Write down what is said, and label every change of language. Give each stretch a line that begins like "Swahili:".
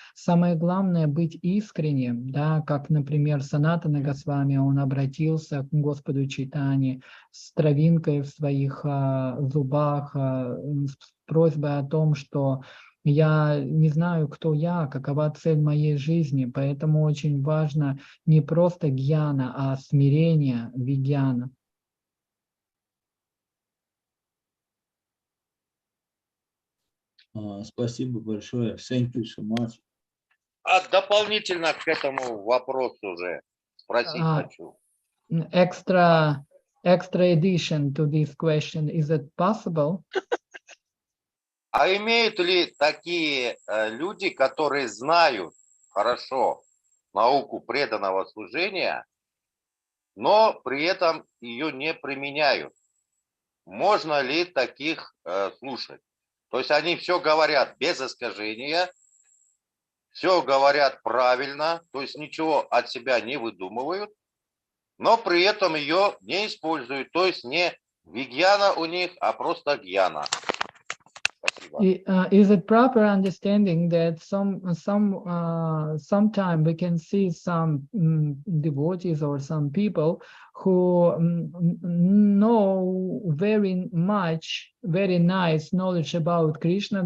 Russian: Самое главное быть искренним, да, как, например, Санатана Госвами, он обратился к Господу Чайтанье с травинкой в своих зубах, с просьбой о том, что я не знаю, кто я, какова цель моей жизни, поэтому очень важно не просто гьяна, а смирение вигьяна. Спасибо большое.
English: Thank you so much.
Russian: Дополнительно к этому вопросу уже спросить хочу.
English: Extra addition to this question, is it possible?
Russian: А имеют ли такие люди, которые знают хорошо науку преданного служения, но при этом ее не применяют? Можно ли таких слушать? То есть они все говорят без искажения, все говорят правильно, то есть ничего от себя не выдумывают, но при этом ее не используют. То есть не вигьяна у них, а просто гьяна.
English: Is it proper understanding that sometime we can see some devotees or some people who know very much, very nice knowledge about Krishna.